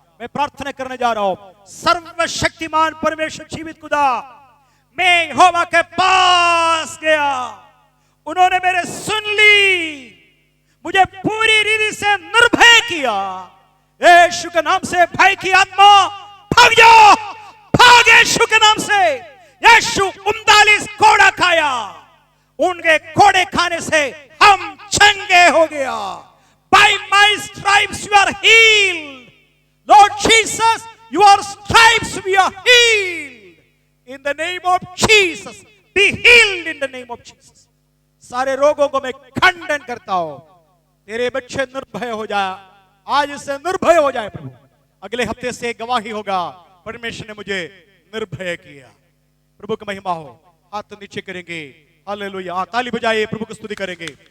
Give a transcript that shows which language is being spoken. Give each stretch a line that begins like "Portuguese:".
Hindi: मैं प्रार्थना करने जा रहा हूं। सर्वशक्तिमान परमेश्वर जीवित खुदा, मैं यहोवा के पास गया, उन्होंने मेरे सुन ली, मुझे पूरी रीति से निर्भय किया। यीशु के नाम से भय की आत्मा भाग जाओ, भाग यीशु के नाम से। यीशु 39 कोड़ा खाया, उनके कोड़े खाने से हम चंगे हो गया।
English: By my stripes you are healed. Lord Jesus, your stripes we are healed. In the name of Jesus, be healed in the name of Jesus.
Hindi: सारे रोगों को मैं खंडन करता हूं। तेरे बच्चे निर्भय हो जाए, आज से निर्भय हो जाए प्रभु। अगले हफ्ते से गवाही होगा, परमेश्वर ने मुझे निर्भय किया। प्रभु की महिमा हो। हाथ नीचे करेंगे, हालेलुया, ताली बजाइए, प्रभु की स्तुति करेंगे।